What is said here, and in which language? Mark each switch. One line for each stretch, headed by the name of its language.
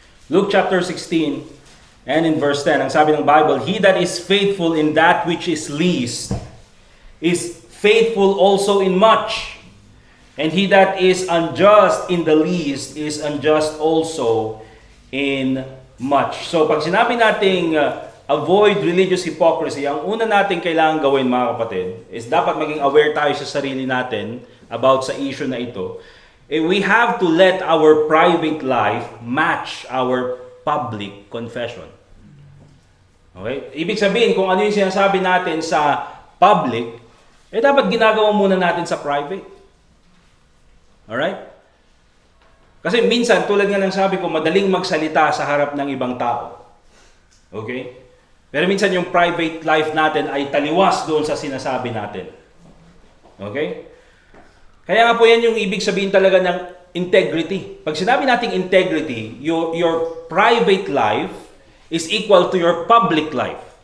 English: Luke chapter 16, and in verse 10,
Filipino: ang sabi ng Bible,
English: "He that is faithful in that which is least is faithful also in much. And he that is unjust in the least is unjust also in much."
Filipino: So pag sinabi nating avoid religious hypocrisy, ang una nating kailangan gawin mga kapatid is dapat maging aware tayo sa sarili natin about sa issue na ito.
English: We have to let our private life match our public confession.
Filipino: Okay? Ibig sabihin, kung ano yung sinasabi natin sa public, dapat ginagawa muna natin sa private. Alright? Kasi minsan, tulad nga ng sabi ko, madaling magsalita sa harap ng ibang tao. Okay? Pero minsan yung private life natin ay taliwas doon sa sinasabi natin. Okay? Kaya nga po yan yung ibig sabihin talaga ng integrity. Pag sinabi nating integrity,
English: your private life is equal to your public life.